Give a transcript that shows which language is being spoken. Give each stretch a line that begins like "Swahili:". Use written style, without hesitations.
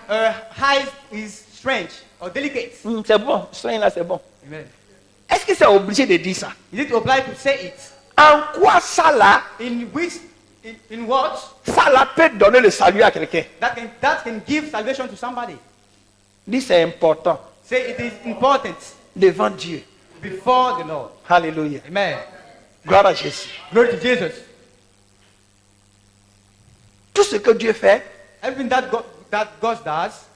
English: her eyes is strange or delicate?
French: C'est bon, ce œil là c'est bon.
English: Amen.
French: Est-ce que c'est obligé de dire ça?
English: Is it obliged to say it?
French: En quoi ça là,
English: In which, in what
French: ça là peut donner le salut à quelqu'un?
English: that can give salvation to somebody?
French: Dis c'est important
English: Say it is important
French: devant Dieu.
English: before the Lord.
French: Alléluia.
English: Amen.
French: Gloire à Jésus.
English: Glory to Jesus.
French: Tout ce que Dieu fait,
English: Everything that God does